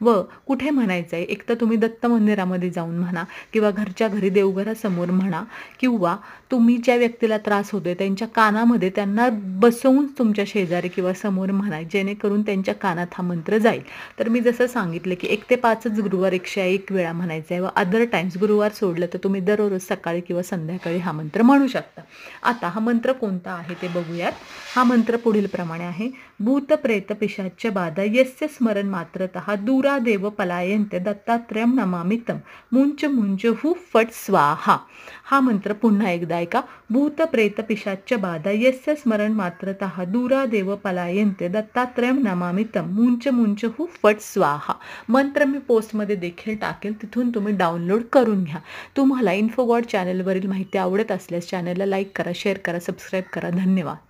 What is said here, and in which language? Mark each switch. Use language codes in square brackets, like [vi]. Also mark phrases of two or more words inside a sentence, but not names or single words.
[mr] व कुठे म्हणायचं आहे, एक तर तुम्ही दत्त मंदिरामध्ये जाऊन म्हणा, किंवा घरच्या घरी देवघरासमोर म्हणा, किंवा तुम्ही ज्या व्यक्तीला त्रास होतोय त्यांच्या कानामध्ये त्यांना बसवून तुमच्या शेजारी किंवा समोर म्हणा, जेणेकरून त्यांच्या कानात हा मंत्र जाईल. तर मी जसं सांगितलं की 1 ते 5च गुरुवार 101 वेळा म्हणायचं आहे व [en] other times [mr] गुरुवार सोडलं तर तुम्ही दररोज सकाळी किंवा संध्याकाळी हा मंत्र म्हणू शकता. आता हा मंत्र कोणता आहे ते बघूयात. हा मंत्र पुढील प्रमाणे आहे. [sa] भूत प्रेत पिशाच बाधा यस्य स्मरण मात्रतः दूरा देव पलायन्ते दत्तात्रयं नमामि तं मुंच मुंच हु फट स्वाहा. [mr] हा मंत्र पुन्हा एकदा ऐका. [sa] भूत प्रेत पिशाच बाधा यस्य स्मरण मात्रतः दूरा देव पलायन्ते दत्तात्रयं नमामि तं मुंच मुंच हु फट स्वाहा. [mr] मंत्र मी पोस्टमध्ये देखील टाकेल, तिथून तुम्ही डाउनलोड करून घ्या. तुम्हाला इन्फोगॉड चॅनलवरील माहिती आवडत असल्यास चॅनलला लाईक करा, शेअर करा, सबस्क्राईब करा. धन्यवाद.